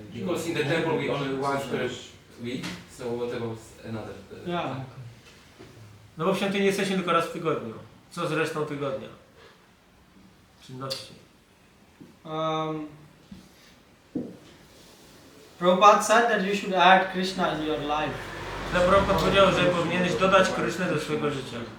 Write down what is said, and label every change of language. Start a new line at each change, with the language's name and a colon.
English: Because in the temple we only once per week, so what about another? Yeah.
Polish: No bo w świątyni jesteśmy tylko raz w tygodniu. Co z resztą tygodnia? Czynności.
English: Prabhupada said that you should add Krishna in your life.
Polish: Prabhupada powiedział, że powinieneś dodać Krysznę do swojego życia.